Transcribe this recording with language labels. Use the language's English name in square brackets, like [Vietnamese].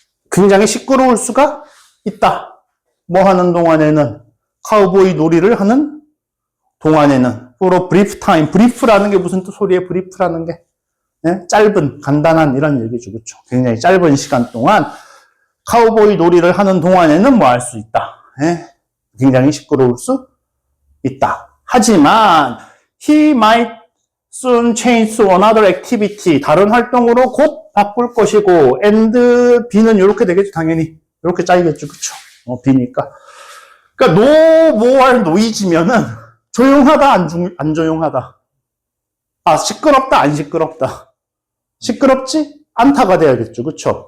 [Korean] 굉장히 시끄러울 수가 있다. 뭐 하는 동안에는 카우보이 놀이를 하는 동안에는 [English] for brief time. [Korean] brief라는 게 무슨 소리예요? brief라는 게 짧은, 간단한 이런 얘기죠. 그렇죠? 굉장히 짧은 시간 동안 카우보이 놀이를 하는 동안에는 뭐 할 수 있다. 굉장히 시끄러울 수 있다. 하지만 [English] he might soon change to another activity. [Korean] 다른 활동으로 곧 바꿀 것이고 and B는 이렇게 되겠죠. 당연히 이렇게 짜이겠죠. 그쵸? B니까. 그러니까 [English] no more noise [Korean] 면은 조용하다 안 조용하다. 아 시끄럽다 안 시끄럽다. 시끄럽지 않다가 돼야겠죠. 그쵸?